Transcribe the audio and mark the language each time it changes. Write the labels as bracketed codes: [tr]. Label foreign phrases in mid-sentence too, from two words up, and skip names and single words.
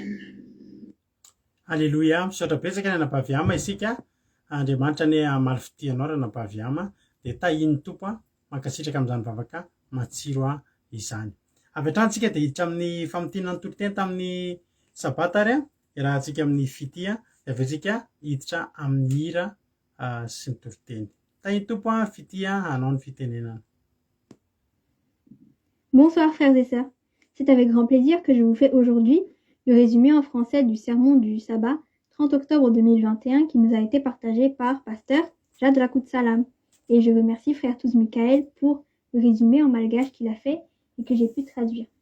[mg] Alleluia, misaotra betsaka ny anabavy ama isika Andriamanitra ny hamaly fitianao ranabavy ama dia tahiny tompo mankasitraka amin'izany vavaka matsiro izany. Avy hatrany tsika dia hiditra amin'ny famitinana ny toloteny tamin'ny sabata ary rahantsika amin'ny fity dia avy tsika hiditra amin'ny hira sy ny toloteny. Tahiny tompo fity hanao ny fitenenana. [fr] Bonsoir frères et sœurs, c'est avec grand plaisir que je vous fais aujourd'hui le résumé en français du sermon du sabbat 30 octobre 2021 qui nous a été partagé par pasteur Jad Rakout Salam. Et je remercie frère Touz Michael pour le résumé en malgache qu'il a fait et que j'ai pu traduire.